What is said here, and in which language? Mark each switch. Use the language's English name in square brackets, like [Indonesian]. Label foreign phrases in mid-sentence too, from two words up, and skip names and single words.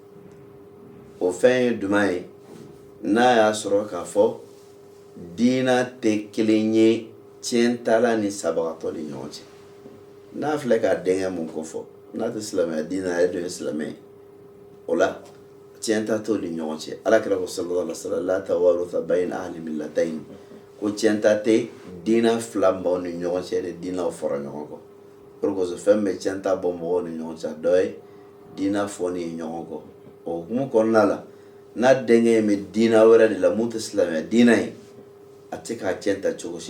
[Bambara] o fɛn ye jumɛn ye n'a y'a sɔrɔ k'a fɔ diina tɛ kelen ye tiɲɛtala ni sabagatɔ ni ɲɔgɔn cɛ n'a filɛ ka denkɛ mun ko fɔ n'a tɛ silamɛya diina ale don ye silamɛ ye o la tiɲɛta t'o ni ɲɔgɔn cɛ alakira ko [Arabic] صلى الله عليه وسلم لا توارث بين أهل ملتين [Bambara] ko tiɲɛta tɛ diina fila mɔgɔw ni ɲɔgɔn cɛ de diinaw fara ɲɔgɔn kɔ o de kosɔn fɛn bɛ tiɲɛta bɔ mɔgɔw ni ɲɔgɔn cɛ dɔ ye diina fɔ ni ɲɔgɔn kɔ o hukumu kɔnɔna la n'a denkɛ in bɛ diina wɛrɛ de la mun tɛ silamɛya diina ye a tɛ k'a tiɲɛta cogo si